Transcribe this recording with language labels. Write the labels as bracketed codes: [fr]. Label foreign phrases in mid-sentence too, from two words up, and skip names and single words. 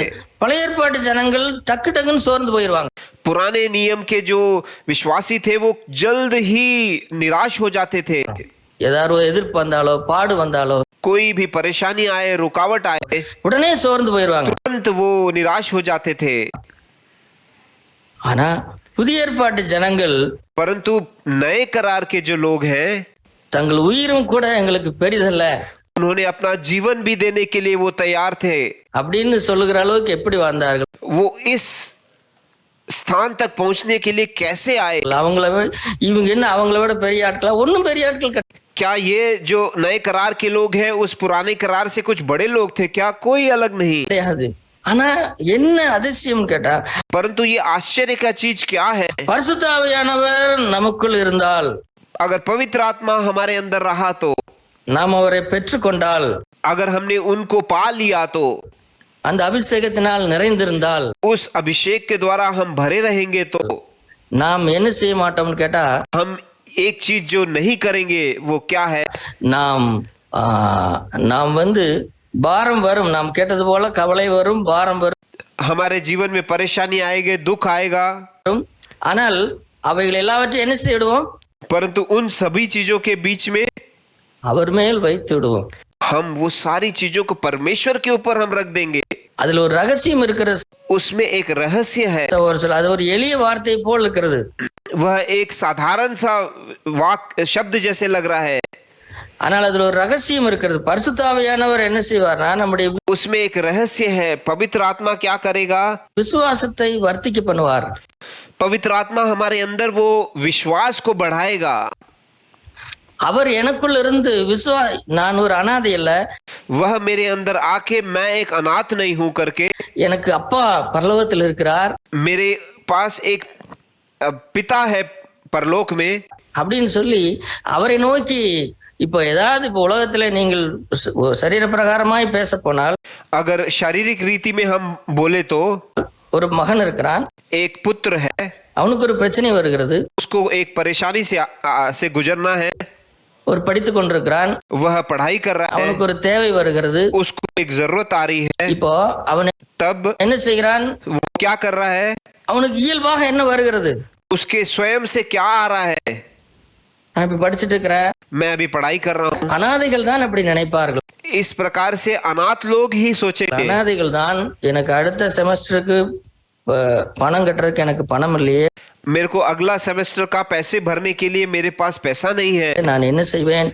[ta] பழைய ஏற்பாட்டு ஜனங்கள் டக்கு டக்குன்னு சோர்ந்து போயிருவாங்க. [hi] पुराने नियम के जो विश्वासी थे वो जल्द ही निराश हो जाते थे। [ta] ஏதாவது ஒரு எதிர்ப்பு வந்தாலோ பாடு வந்தாலோ [hi] कोई भी परेशानी आए, रुकावट आए, [ta] உடனே சோர்ந்து போயிருவாங்க. [hi] तुरंत वो निराश हो जाते थे। [ta] ஆனா புதிய ஏற்பாட்டு ஜனங்கள் [hi] परंतु नए करार के जो लोग हैं, [ta] தங்கள் உயிரும் கூட எங்களுக்கு பெரிதல்ல [hi] उन्होंने अपना जीवन भी देने के लिए वो तैयार थे। [ta] அப்படின்னு சொல்லுகிற அளவுக்கு எப்படி வாழ்ந்தார்கள்? [hi] वो इस स्थान तक पहुंचने के लिए कैसे आए? [ta] அவங்கள விட இவங்க என்ன அவங்கள விட பெரிய ஆட்களா? ஒன்னும் பெரிய ஆட்கள் [hi] क्या ये जो नए करार के लोग हैं उस पुराने करार से कुछ बड़े लोग थे क्या? कोई अलग नहीं। [ta] கிடையாது. ஆனா என்ன அதிசயம் கேட்டா, [hi] परंतु ये आश्चर्य का चीज क्या है? [ta] பரிசுத்த ஆவியானவர் நமக்குள் இருந்தால், [hi] अगर पवित्र आत्मा हमारे अंदर रहा तो, [ta] நாம் அவரை பெற்றுக்கொண்டால், [hi] अगर हमने उनको पा लिया तो, [ta] அந்த அபிஷேகத்தினால் நிறைந்திருந்தால், [hi] उस अभिषेक के द्वारा हम भरे रहेंगे तो [ta] நாம் என்ன செய்ய மாட்டோம்னு கேட்டா, [hi] हम एक चीज जो नहीं करेंगे वो क्या है? [ta] நாம் வந்து பாரம் வரும், நாம் கேட்டது போல கவலை வரும், பாரம் வரும், [hi] हमारे जीवन में परेशानी आएगी, दुख आएगा, [ta] ஆனால் அவைகள் எல்லாவற்றையும் என்ன செய்வோம்? [hi] परंतु उन सभी चीजों के बीच में [ta] அவர் மேல் வைத்து விடுவோம். [hi] हम वो सारी चीजों को परमेश्वर के ऊपर हम रख देंगे। [ta] அதுல ஒரு ரகசியம் இருக்கிறது. [hi] उसमें एक रहस्य है। [ta] அது ஒரு எளிய வார்த்தை போல் இருக்கிறது. [hi] वह एक साधारण सा शब्द जैसे लग रहा है, [ta] ஆனால் அதுல ஒரு ரகசியம் இருக்கிறது. பரிசுத்த ஆவியானவர் என்ன செய்வார்னா, நம்முடைய [hi] उसमें एक रहस्य है। पवित्र आत्मा क्या करेगा? [ta] விசுவாசத்தை வர்த்திக்க பண்ணுவார். [hi] पवित्र आत्मा हमारे अंदर वो विश्वास को बढ़ाएगा। [ta] அவர் எனக்குள் இருந்து நான் ஒரு அனாதை அல்ல, [hi] वह मेरे अंदर आके मैं एक अनाथ नहीं हूं करके, [ta] எனக்கு அப்பா பரலோகத்தில் இருக்கிறார், [hi] मेरे पास एक पिता है परलोक में [ta] அப்படின்னு சொல்லி அவரை நோக்கி இப்போ ஏதாவது இப்போ உலகத்துல நீங்கள் சரீர பிரகாரமாய் பேச போனால், [hi] अगर शारीरिक रीति में हम बोले तो [ta] ஒரு மகன் இருக்கிறான், [hi] एक पुत्र है, [ta] அவனுக்கு ஒரு பிரச்சனை வருகிறது, [hi] उसको एक परेशानी से गुजरना है, [ta] ஒரு படித்து கொண்டிருக்கிறான், [hi] वह पढ़ाई कर रहा है, [ta] அவனுக்கு ஒரு தேவை வருகிறது, [hi] उसको एक जरूरत आ रही है, [ta] இப்போ அவன் [hi] तब [ta] என்ன செய்கிறான்? [hi] वो क्या कर रहा है? [ta] அவனுக்கு இயல்பாக என்ன வருகிறது? [hi] उसके स्वयं से क्या आ रहा है? [ta] நான் இப்ப படிச்சுட்டு இருக்கிறேன், [hi] मैं अभी पढ़ाई कर रहा हूँ। [ta] அனாதைகள் தான் அப்படி நினைப்பார்கள். [hi] इस प्रकार से अनाथ लोग ही सोचेंगे, [ta] அனாதைகள் தான் எனக்கு அடுத்த செமஸ்டருக்கு பணம் கட்டுறதுக்கு எனக்கு பணம் இல்லையே, [hi] मेरे को अगला सेमेस्टर का पैसे भरने के लिए मेरे पास पैसा नहीं है, [ta] நான் என்ன செய்வேன்